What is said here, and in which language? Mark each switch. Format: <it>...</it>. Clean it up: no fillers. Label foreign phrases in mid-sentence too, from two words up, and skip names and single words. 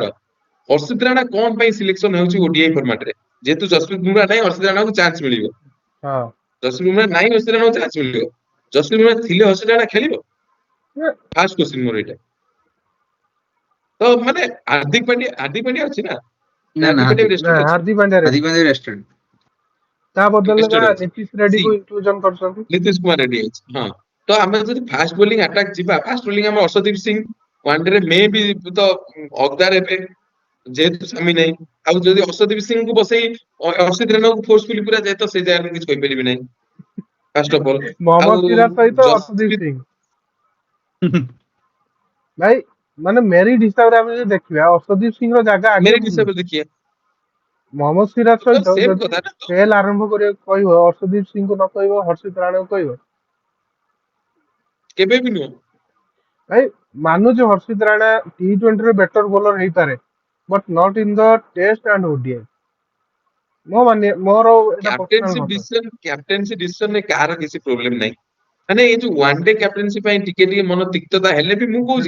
<or>ହର୍ଷିତ ରାଣା କଣ ପାଇଁ ସିଲେକ୍ସନ ହେଉଛି ଓଡିଆଇ ଫର୍ମାଟରେ? ଯେହେତୁ ଯଶପ୍ରୀତ ବୁମରା ନାହିଁ, ହର୍ଷିତ ରାଣାକୁ ଚାନ୍ସ ମିଳିବ। हाँ ଯଶପ୍ରୀତ ବୁମରା ନାହିଁ, ହର୍ଷିତ ରାଣାକୁ ଚାନ୍ସ ମିଳିବ। ଯଶପ୍ରୀତ ବୁମରା ଥିଲେ ହର୍ଷିତ ରାଣା ଖେଳିବ?</or> <en>first question</en> <or>ମୋର ଏଇଟା। ତ ମାନେ ହାର୍ଦ୍ଦିକ ପାଣ୍ଡ୍ୟା ଅଛି ନା, ନା ନା ହାର୍ଦ୍ଦିକ ପାଣ୍ଡ୍ୟା हार्दिक ना, ରେଷ୍ଟେଡ୍ ଅଛି, हार्दिक पांड्या हार्दिक रेस्ट। पांड्या रेस्टेड। ତା ବଦଳରେ ବା ରେଷ୍ଟେଡ୍ ଅଛି। ନୀତିଶ ରେଡ୍ଡୀ ସି କୁ ଇନକ୍ଲୁଜନ କରୁଛନ୍ତି। ନୀତିଶ କୁମାର ରେଡ୍ଡି ଅଛି, ହଁ। ତ ଆମେ ଯଦି</or> <en>fast bowling attack</en> <or>ଯିବା,</or> <en>fast bowling</en> <or>ଆମର ଅର୍ଷଦୀପ ସିଂ,</or> <en>one day</en> <or>ରେ ମେ ବି ତ ଅଗଦାର ହେବେ ଯେହେତୁ ସାମି ନାହିଁ। ଆଉ ଯଦି ଅର୍ଷଦୀପ ସିଂଙ୍କୁ ବସେଇ ଅର୍ଷିତ ରାଣାକୁ ଫୋର୍ସଫୁଲି ପୁରା ଯାଏ, ତ ସେ ଜାଗାରେ କିଛି କହିପାରିବି ନାହିଁ</or> <en>first of all.</en> <or>ଆଉ मोहम्मद सिराज सहित अर्शदीप ଜସପ୍ରୀତ सिंह भाई, ମାନେ ମେରିଟ ହିସାବରେ ଆମେ ଯଦି ଦେଖିବା, अर्शदीप सिंह ର ଜାଗା ଆଗେ ମେରିଟ୍ ବୁଲୁଛି। ହିସାବରେ ଦେଖିବା मोहम्मद सिराज ତ ସହିତ ସେମ୍ ଯଦି କଥା ନା। ଖେଳ ଆରମ୍ଭ କରିବାକୁ କହିବ, अर्शदीप सिंह କୁ ନ କହିବ, हर्षित राणा କୁ କହିବ। କେବେ ବି ନୁହଁ। ଭାଇ ମାନୁଛି हर्षित राणा T20 ରେ</or> <en>better bowler</en> <or>ହେଇପାରେ,</or> <en>but not in the Test and ODI.</en> <or>ମୋର ଏଇଟା ପର୍ସନାଲ ମତ।</or> <en>captaincy decisionରେ</en> <or>କାହାର କିଛି ପ୍ରୋବ୍ଲେମ ନାହିଁ। ମାନେ ଏଇ ଯୋଉ</or> <en>one day captaincy</en> <or>ପାଇଁ ଟିକେ ଟିକେ ମନ ତିକ୍ତତା ହେଲେ ବି, ମୁଁ କହୁଛି</or>